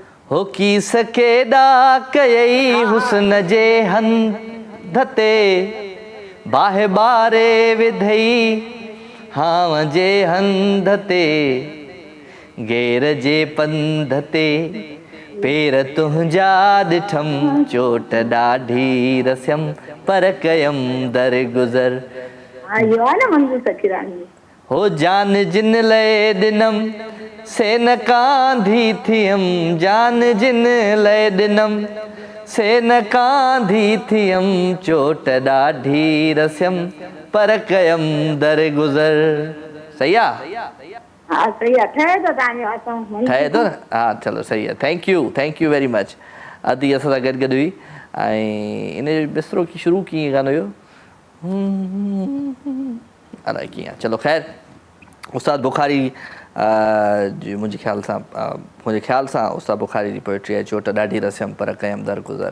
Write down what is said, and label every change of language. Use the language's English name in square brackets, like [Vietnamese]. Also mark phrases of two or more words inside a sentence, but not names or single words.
[Sindhi] हो की सकेॾा कयई हुस्न जे हंध ते बाहि ॿारे विधई हाव जे हंध ते गेर जे पंध ते पेर तुंहिंजा ॾिठम चोट ॾाढी रसियम पर कयम दर गुज़र। इहो आहे न मंज़ूर सखीराणी। हो जान जिन लए ॾिनम से न कांधी थियम, जान जिन लए ॾिनम से न कांधी थियम चोट ॾाढी रसियम पर कयम दर गुज़र। सही आहे? हा सही आहे। ठहे थो तव्हांजो? ठहे थो न? हा चलो सही आहे। [English] Thank you very much. [Sindhi] अदी असां सां गॾु हुई ऐं इन जो बिस्तरो शुरू कीअं गानो हुयो अलाए कीअं। चलो ख़ैर उस्ताद बुखारी जी मुंहिंजे ख़्याल सां उस्ताद बुखारी जी पोइट्री आहे चोट ॾाढी रसियम पर कयम दर गुज़र।